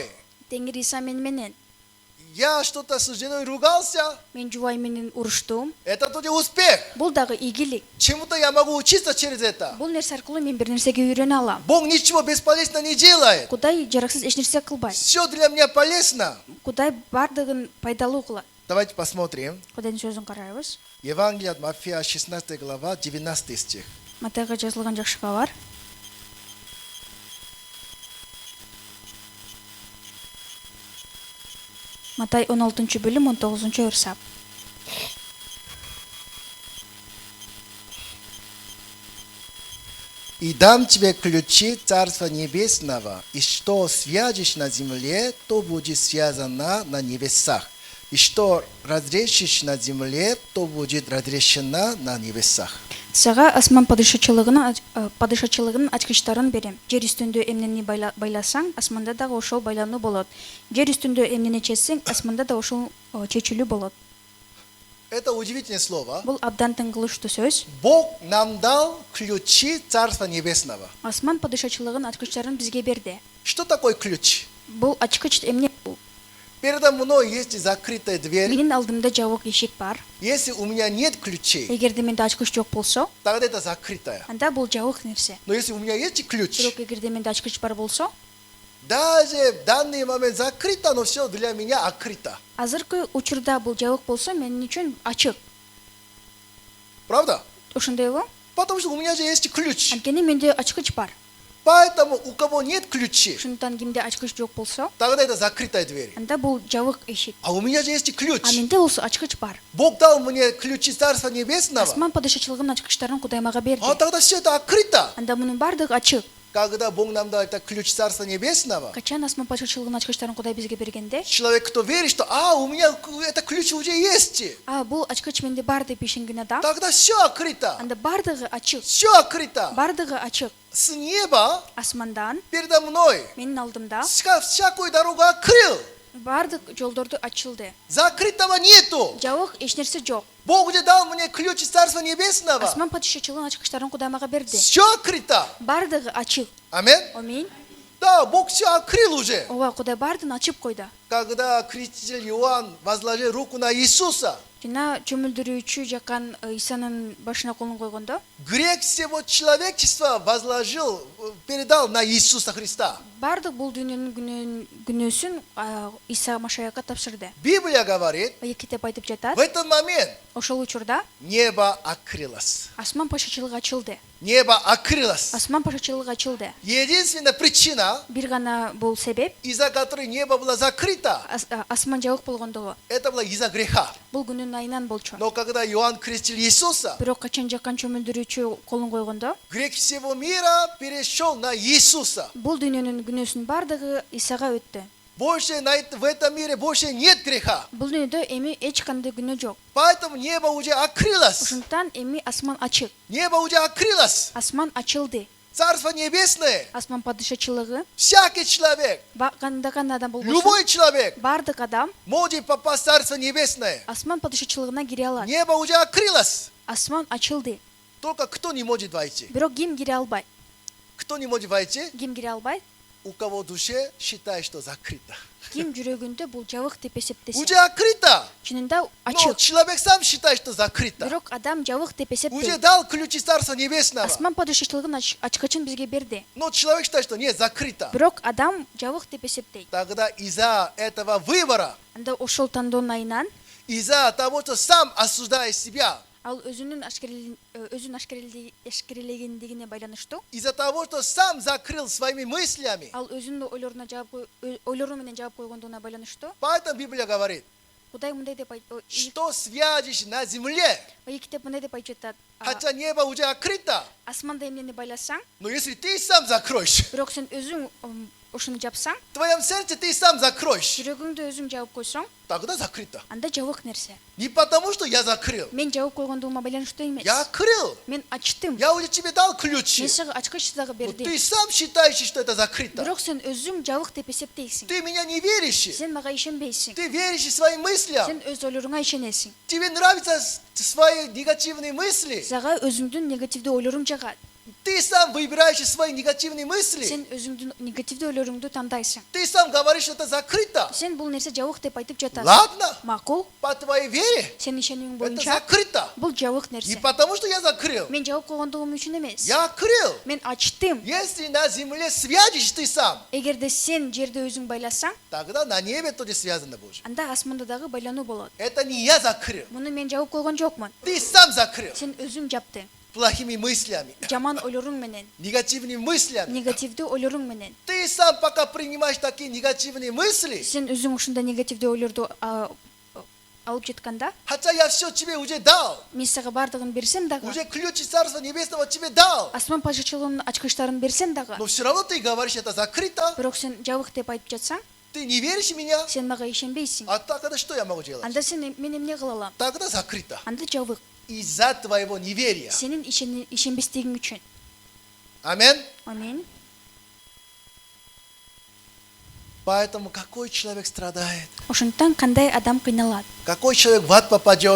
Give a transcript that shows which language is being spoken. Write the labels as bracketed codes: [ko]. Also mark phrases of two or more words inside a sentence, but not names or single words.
[ky] Теңир Иса менен. [ru] Я что-то с женой ругался. [ky] Мен жубай менен уруштум. [ru] Это тоже успех. [ky] Бул дагы ийгилик. [ru] Чему-то я могу учиться через это. [ky] Бул нерсе аркылуу мен бир нерсеге үйрөнө алам. [ru] Бог ничего бесполезно не делает. [ky] Кудай жараксыз эч нерсе кылбайт. [ru] Все для меня полезно. [ky] Кудай бардыгын пайдалуу кылат. [ru] Давайте посмотрим. [ky] Кудайдын сөзүн карайбыз. [ru] Евангелие от Матфея, 16 глава, 19 стих. [ky] Матайга жазылган жакшы кабар. Матай 16 бөлүм 19 өрсап. [ru] «И дам тебе ключи Царства Небесного, и что свяжешь на земле, то будет связано на небесах, и что разрешишь на земле, то будет разрешено на небесах». [ky] Сага асман падышачылыгынын ачкычтарын берем. Жер үстүндө эмнени байласаң, асманда дагы ошол байлануу болот. Жер үстүндө эмнени чечсең, асманда да ошол чечилүү болот. [ru] Это удивительное слово. [ky] Бул абдан тыңгылыштуу сөз. [ru] Бог нам дал ключи Царства Небесного. [ky] Асман падышачылыгынын ачкычтарын бизге берди. [ru] Что такое ключ? [ky] Бул ачкыч эмне? [ru] Передо мной есть закрытая дверь. [ky] Менин алдымда жабык эшик бар. [ru] Если у меня нет ключей, [ky] Эгерде менде ачкыч жок болсо, [ru] тогда это закрытая. [ky] анда бул жабык нерсе. [ru] Но если у меня есть ключ, [ky] Бирок эгерде менде ачкыч бар болсо, [ru] даже в данный момент закрыто, но все для меня открыто. [ky] азыркы учурда бул жабык болсо, менин үчүн ачык. [ru] Правда? [ky] Ошондойбу? [ru] Потому что у меня же есть ключ. [ky] Анткени менде ачкыч бар. [ru] Поэтому у кого нет ключей, [ky] Ошондуктан кимде ачкыч жок болсо, [ru] тогда это закрытая дверь. [ky] анда бул жабык эшик. [ru] А у меня же есть ключ. [ky] А менде болсо ачкыч бар. [ru] Бог дал мне ключи Царства Небесного. [ky] Асман падышачылыгынын ачкычтарын Кудай мага берди. [ru] А тогда все это открыто. [ky] Анда мунун бардыгы ачык. [ru] Когда Бог нам дал это ключ Царства Небесного, [ky] Качан асман падышачылыгынын ачкычтарын Кудай бизге бергенде, [ru] человек, кто верит, что у меня это ключ уже есть, [ky] бул ачкыч менде бар деп ишенген адам, [ru] тогда все открыто. [ky] анда бардыгы ачык. [ru] Все открыто. [ky] Бардыгы ачык. [ru] С неба [ky] Асмандан [ru] передо мной [ky] менин алдымда [ru] всякую дорогу открыл. [ky] бардык жолдорду ачылды. [ru] Закрытого нету. [ky] Жабык эч нерсе жок. [ru] Бог уже дал мне ключ Царства Небесного. [ky] Асман падышачылыгынын ачкычтарын Кудай мага берди. [ru] Все открыто. [ky] Бардыгы ачык. [ru] Аминь. [ky] Аминь. [ru] Да, Бог все открыл уже. [ky] Ооба, Кудай бардын ачып койду. [ru] Когда креститель Иоанн возложил руку на Иисуса, [ky] Жана чөмүлдүрүүчү жаккан Исанын башына колун койгондо, [ru] грех всего человечества возложил, передал на Иисуса Христа. [ky] бардык бул дүйнөнүн күнөөсүн Иса Машаякка тапшырды. [ru] Библия говорит, [ky] Китеп айтып жатат, [ru] в этот момент [ky] ошол учурда [ru] небо открылось. [ky] асман падышачылыгы ачылды. [ru] Небо открылось. [ky] Асман падышачылыгы ачылды. [ru] Единственная причина, [ky] Бир гана бул себеп, [ru] из-за которой небо было закрыто, [ky] асман жабык болгондугу. [ru] это было из-за греха. [ky] Бул күнүн айынан болчу. [ru] Но когда Иоанн крестил Иисуса, [ky] Бирок качан жаккан чөмүлдүрүүчү колун койгондо, [ru] грех всего мира перешел на Иисуса. [ky] бул дүйнөнүн күнөөсүнүн бардыгы Исага өттү. [ru] Больше в этом мире больше нет греха. [ky] Бул дүйнөдө эми эч кандай күнөө жок. [ru] Поэтому небо уже открылось. [ky] Ошондуктан эми асман ачык. [ru] Небо уже открылось. [ky] Асман ачылды. [ru] Царство Небесное. [ky] Асман падышачылыгы [ru] Всякий человек, [ky] кандай адам болбосун, [ru] любой человек [ky] бардык адам [ru] может попасть в Царство Небесное. [ky] асман падышачылыгына кире алат. [ru] Небо уже открылось. [ky] Асман ачылды. [ru] Только кто не может войти? [ky] Бирок ким кире албайт? [ru] Кто не может войти? [ky] Ким кире албайт? [ru] У кого в душе считает, что закрыто. [ky] Ким жүрөгүндө бул жабык деп эсептесе. [ru] Уже открыто. [ky] Чынында [ru] Но [ky] ачык. [ru] человек сам считает, что закрыто. [ky] Бирок адам жабык деп [ru] Уже [ky] эсептейт. [ru] дал ключи Царства Небесного. [ky] Асман падышачылыгын ачкычын бизге берди. [ru] Но человек считает, что нет, закрыто. [ky] Бирок адам жабык деп эсептейт. [ru] Тогда из-за этого выбора, [ky] Анда ошол тандоонун айынан [ru] из-за того, что сам осуждает себя, [ky] ал өзүн ашкерелегендигине байланыштуу, [ru] из-за того, что сам закрыл своими мыслями. [ky] ал өзүнүн ойлору менен жаап койгондугуна байланыштуу, [ru] Поэтому Библия говорит, [ky] Кудай мындай деп [ru] что свяжешь на земле, [ky] китеп мындай деп айтып жатат. [ru] хотя небо уже открыто. [ky] Асманда эмнени байласаң, [ru] Но если ты сам закроешь, [ky] бирок сен өзүң ошону жапсаң, [ru] в твоем сердце ты сам закроешь, [ky] жүрөгүңдү өзүң жаап койсоң, [ru] тогда закрыто. [ky] анда жабык нерсе. [ru] Не потому, что я закрыл. [ky] Мен жабып койгондугума байланыштуу эмес. [ru] Я открыл. [ky] Мен ачтым. [ru] Я уже тебе дал ключи. [ky] Мен сага ачкыч дагы [ru] Но [ky] бердим. [ru] ты сам считаешь, что это закрыто. [ky] Бирок сен өзүң жабык деп эсептейсиң. [ru] Ты меня не веришь. [ky] Сен мага ишенбейсиң. [ru] Ты веришь своим мыслям. [ky] Сен өз ойлоруңа ишенесиң. [ru] Тебе нравятся свои негативные мысли. [ky] Сага өзүңдүн негативдүү ойлоруң жагат. [ru] Ты сам выбираешь свои негативные мысли. [ky] Сен өзүңдүн негативдүү ойлоруңду тандайсың. [ru] Ты сам говоришь, что это закрыто. [ky] Сен бул нерсе жабык деп айтып жатасың. [ru] Ладно, [ky] Макул, [ru] по твоей вере [ky] сенин ишенимиң [ru] это [ky] боюнча [ru] закрыто. [ky] бул жабык [ru] Не [ky] нерсе. [ru] потому, что я закрыл. [ky] Мен жабып койгондугум үчүн эмес. [ru] Я открыл. [ky] Мен ачтым. [ru] Если на земле свяжешь ты сам, [ky] Эгерде сен жерде өзүң байласаң, [ru] тогда на небе тоже связано будет. [ky] анда асманда дагы байлануу болот. [ru] Это не я закрыл. [ky] Муну мен жабып койгон жокмун. [ru] Ты сам закрыл. [ky] Сен өзүң жаптың. [ru] Плохими мыслями, [ky] Жаман ойлоруң менен, [ru] негативными мыслями. [ky] негативдүү ойлоруң менен. [ru] Ты сам пока принимаешь такие негативные мысли, [ky] Сен өзүң ушундай негативдүү ойлорду алып жетканда, [ru] хотя я все тебе уже дал, [ky] мен сага бардыгын берсем дагы, [ru] уже ключи Царства Небесного тебе дал, [ky] асман падышачылыгынын ачкычтарын берсем дагы, [ru] но все равно ты говоришь, это закрыто, [ky] бирок сен жабык деп айтып жатсаң, [ru] ты не веришь в меня, [ky] сен мага ишенбейсиң. [ru] а тогда что я могу делать? [ky] Анда сен мен эмне кыла алам? [ru] Тогда закрыто. [ky] Анда жабык. [ru] Из-за твоего неверия. [ky] Сенин ишенбестигиң үчүн. [ru] Амин. [ky] Амин. [ru] Поэтому какой человек страдает? [ky] Ошондуктан кандай адам кыйналат? [ru] Какой человек в ад попадет?